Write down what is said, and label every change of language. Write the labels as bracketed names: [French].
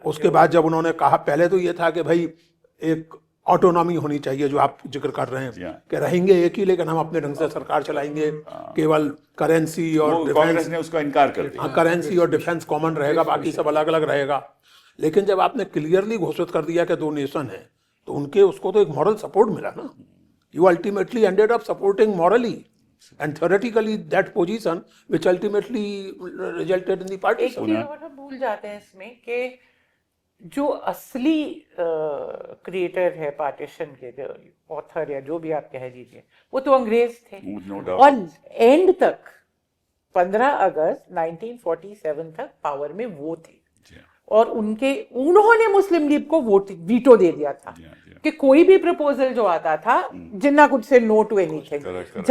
[Hindi] उसके बाद जब उन्होंने कहा, पहले तो ये था कि भाई एक ऑटोनॉमी होनी चाहिए, जो आप जिक्र कर रहे हैं कि रहेंगे एक ही, लेकिन हम अपने ढंग से सरकार चलाएंगे, केवल करेंसी और कांग्रेस ने उसका इनकार कर दिया। करेंसी और डिफेंस कॉमन रहेगा, बाकी सब अलग अलग रहेगा। लेकिन जब आपने क्लियरली घोषित कर दिया कि दो नेशन है, तो उनके उसको तो एक मॉरल सपोर्ट मिला ना। [English] You ultimately ended up supporting morally and theoretically that position which ultimately resulted in the partition। [Hindi] एक चीज और हम भूल जाते हैं इसमें कि जो असली क्रिएटर है पार्टीशन के, जो ऑथर या जो भी आप कह दीजिए, वो तो अंग्रेज थे। और एंड तक 15 अगस्त 1947 तक पावर में वो थे, और उन्होंने मुस्लिम लीग को वीटो दे दिया था कि कोई भी प्रपोजल जो आता था, जिन्ना कुछ से [English] No to anything.